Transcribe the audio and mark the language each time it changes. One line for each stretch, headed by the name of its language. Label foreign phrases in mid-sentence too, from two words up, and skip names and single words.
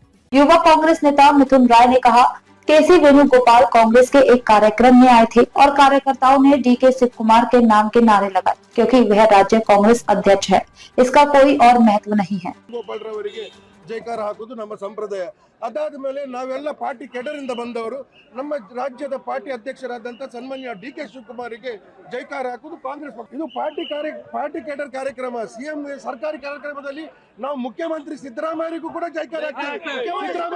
Hindi: युवा कांग्रेस नेता मिथुन राय ने कहा, केसी वेणुगोपाल कांग्रेस के एक कार्यक्रम में आए थे और कार्यकर्ताओं ने डीके शिव कुमार के नाम के नारे लगाए क्योंकि वह राज्य कांग्रेस अध्यक्ष है। इसका कोई और महत्व नहीं है।
Kannada: ಜೈಕಾರ ಹಾಕುವುದು ನಮ್ಮ ಸಂಪ್ರದಾಯ. ಅದಾದ ಮೇಲೆ ನಾವೆಲ್ಲ ಪಾರ್ಟಿ ಕೆಡರಿಂದ ಬಂದವರು ನಮ್ಮ ರಾಜ್ಯದ ಪಾರ್ಟಿ ಅಧ್ಯಕ್ಷರಾದಂತ ಸನ್ಮಾನ್ಯ ಡಿಕೆ ಶಿವಕುಮಾರಿಗೆ ಜೈಕಾರ ಹಾಕುವುದು ಕಾಂಗ್ರೆಸ್ ಪಕ್ಷ. ಇದು
English: party cadre
Kannada: ಕಾರ್ಯಕ್ರಮ. ಸಿಎಂ ಸರ್ಕಾರಿ ಕಾರ್ಯಕ್ರಮದಲ್ಲಿ ನಾವು ಮುಖ್ಯಮಂತ್ರಿ ಸಿದ್ದರಾಮಯ್ಯರಿಗೂ ಕೂಡ ಜೈಕಾರ ಹಾಕ್ತೀವಿ.